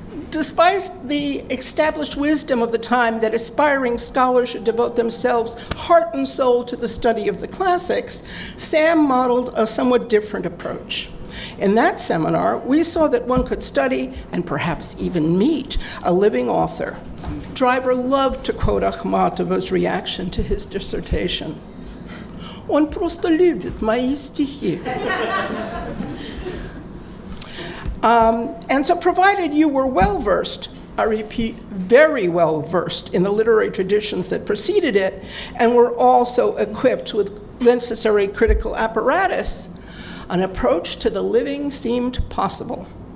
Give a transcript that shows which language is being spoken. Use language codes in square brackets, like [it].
[en] Despite the established wisdom of the time that aspiring scholars should devote themselves heart and soul to the study of the classics, Sam modeled a somewhat different approach. In that seminar, we saw that one could study and perhaps even meet a living author. Driver loved to quote Akhmatova's reaction to his dissertation. [ru] Он просто любит мои стихи. [en] And so provided you were well-versed, I repeat, very well-versed in the literary traditions that preceded it, and were also equipped with necessary critical apparatus, an approach to the living seemed possible.